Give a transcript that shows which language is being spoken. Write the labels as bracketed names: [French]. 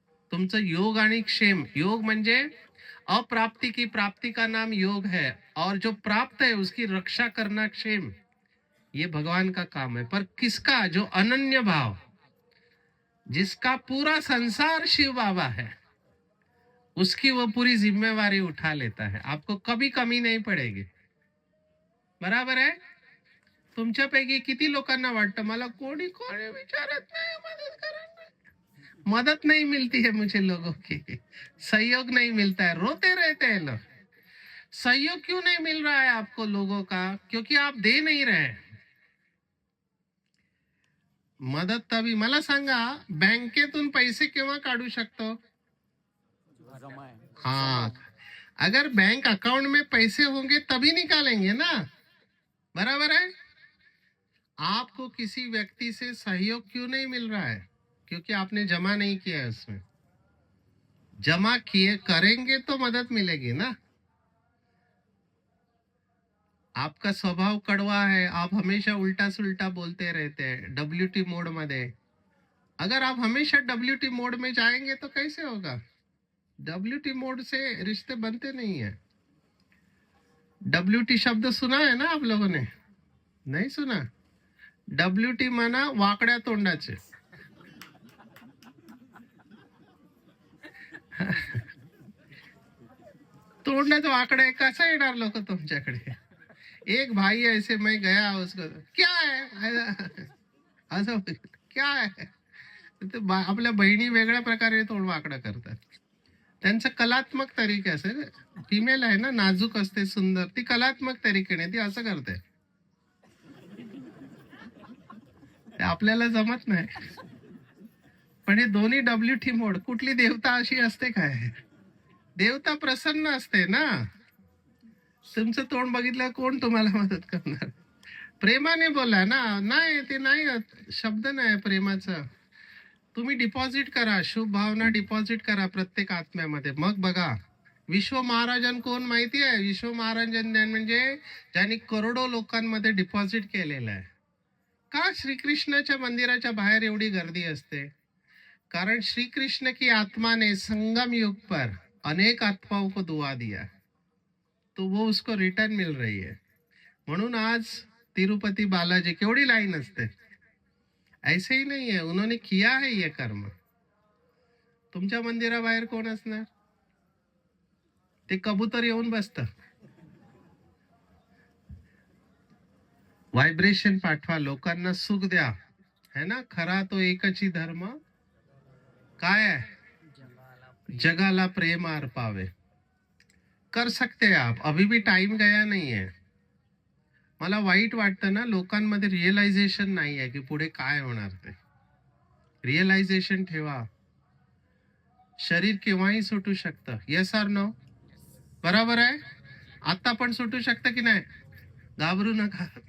[Marathi] तुमचं योग आणि क्षेम, योग म्हणजे [Hindi] अप्राप्ति की प्राप्ति का नाम योग है, और जो प्राप्त है उसकी रक्षा करना क्षेम, ये भगवान का काम है। पर किसका? जो अनन्य भाव, जिसका पूरा संसार शिव बाबा है, उसकी वो पूरी जिम्मेवारी उठा लेता है। आपको कभी कमी नहीं पड़ेगी। बराबर है? [Marathi] तुमच्यापैकी किती लोकांना वाटतं मला कोणी कोणी विचारत नाही, मदत करत नाही। [Hindi] मदत नहीं मिलती है मुझे लोगों की, सहयोग नहीं मिलता है, रोते रहते हैं लोग। सहयोग क्यों नहीं मिल रहा है आपको लोगों का? क्योंकि आप दे नहीं रहे। [Marathi] मदत तभी, मला सांगा, बँकेतून पैसे केव्हा काढू शकतो? [Hindi] हाँ, अगर बैंक अकाउंट में पैसे होंगे तभी निकालेंगे ना। बराबर है? आपको किसी व्यक्ति से सहयोग क्यों नहीं मिल रहा है? क्योंकि आपने जमा नहीं किया है उसमें। जमा किए करेंगे तो मदद मिलेगी ना। आपका स्वभाव कड़वा है, आप हमेशा उल्टा सुल्टा बोलते रहते हैं WT मोड में। अगर आप हमेशा WT मोड में जाएंगे तो कैसे होगा? WT मोड से रिश्ते बनते नहीं है। WT शब्द सुना है ना आप लोगों ने? नहीं सुना? WT माना [Marathi] वाकड्या तोंडाचे। तोंडाचं वाकड्या कसं येणार लोक तुमच्याकडे? [Hindi] एक भाई ऐसे मैं गया उसको, क्या है असं, क्या है, [Marathi] आपल्या बहिणी वेगळ्या प्रकारे तोंड वाकडं करतात। त्यांचं कलात्मक तरीके असेल, फिमेल आहे ना, नाजूक असते, सुंदर, ती कलात्मक तरीकेने ती असं करते, ते आपल्याला जमत नाही। पण हे दोन्ही WT मोड, कुठली देवता अशी असते काय? देवता प्रसन्न असते ना। तुमचं तोंड बघितलं कोण तुम्हाला मदत करणार? प्रेमाने बोला ना। नाही, ते नाही शब्द नाही प्रेमाचा। तुम्ही डिपॉझिट करा, शुभ भावना डिपॉझिट करा प्रत्येक आत्म्यामध्ये, मग बघा। विश्व महाराजन कोण माहिती आहे? विश्व महाराजन म्हणजे ज्यांनी करोडो लोकांमध्ये डिपॉझिट केलेलं आहे। का श्रीकृष्णाच्या मंदिराच्या बाहेर एवढी गर्दी असते? [Hindi] कारण श्री कृष्ण की आत्मा ने संगम युग पर अनेक आत्माओं को दुआ दिया, तो वो उसको रिटर्न मिल रही है। [Marathi] म्हणून आज तिरुपति बालाजी केवढी लाइन असते। [Hindi] ऐसे ही नहीं है, उन्होंने किया है ये कर्म। [Marathi] तुमच्या मंदिराबाहेर कोण असणार? ते कबूतर येऊन बसतं। व्हायब्रेशन पाठवा, लोकांना सुख द्या, है ना। खरा तो एकच ही धर्म काय है? जगाला प्रेम अर्पावे। [Hindi] कर सकते हैं आप, अभी भी टाइम गया नहीं है। [Marathi] मला वाईट वाटतं ना, लोकांमध्ये रिअलायझेशन नाही आहे की पुढे काय होणार ते। रिअलायझेशन ठेवा, शरीर केव्हाही सुटू शकतं। Yes or no? बरोबर आहे? आता पण सुटू शकतं की नाही? घाबरू नका।